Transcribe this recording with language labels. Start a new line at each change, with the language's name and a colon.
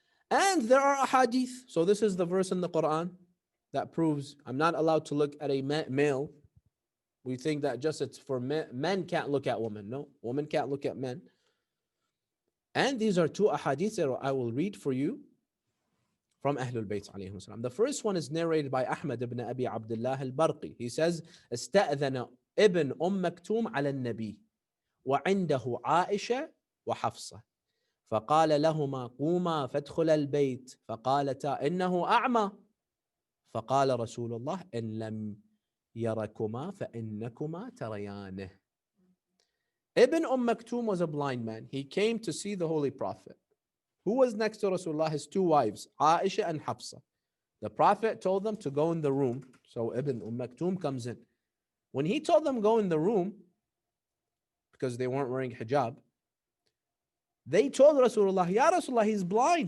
English: And there are hadith. So this is the verse in the Quran that proves I'm not allowed to look at a male. We think that just it's for men. Men can't look at women. No, women can't look at men. And these are two ahadith that I will read for you from Ahlul Bayt alayhim salam. The first one is narrated by Ahmed ibn Abi Abdullah al-Barqi. He says,
Arabic: استأذن ابن مكتوم على النبي وعنده عائشة وحفصة فقال لهما قوما فادخلا البيت فقالتا إنه أعمى فقال رسول الله إن لم يركما فإنكما تريانه.
English: Ibn Maktoum was a blind man. He came to see the Holy Prophet, Who was next to Rasulullah? His two wives, Aisha and Hafsa. The Prophet told them to go in the room. So Ibn Maktoum comes in. When he told them go in the room, because they weren't wearing hijab, they told Rasulullah, Ya Rasulullah, he's blind.